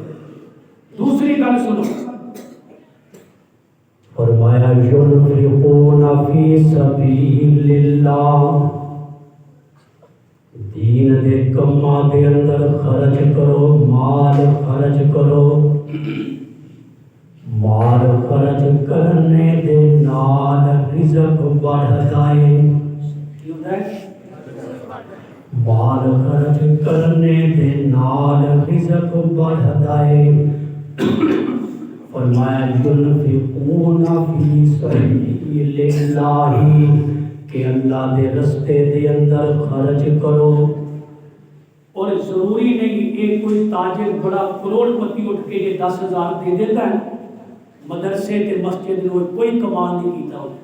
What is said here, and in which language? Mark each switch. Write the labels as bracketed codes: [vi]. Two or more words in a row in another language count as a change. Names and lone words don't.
[pa] دوسری گل سنو، فرمایا [ar] ينفقون فی سبیل اللہ، [pa] دین دے کماں دے اندر خرچ کرو، مال خرچ کرو۔ مال خرچ کرنے دے نال رزق بڑھدا ہے۔ مال خرچ کرنے دے نال رزق بڑھدا ہے۔ فرمایا [ar] ينفقون فی سبیل اللہ، [pa] کہ اللہ دے رستے دے اندر خرچ کرو۔ اور ضروری نہیں کہ کوئی تاجر بڑا کروڑ پتی اٹھ کے یہ 10,000 دے دیتا ہے، مدرسے تے مسجد میں کوئی کمال نہیں کیتا ہو۔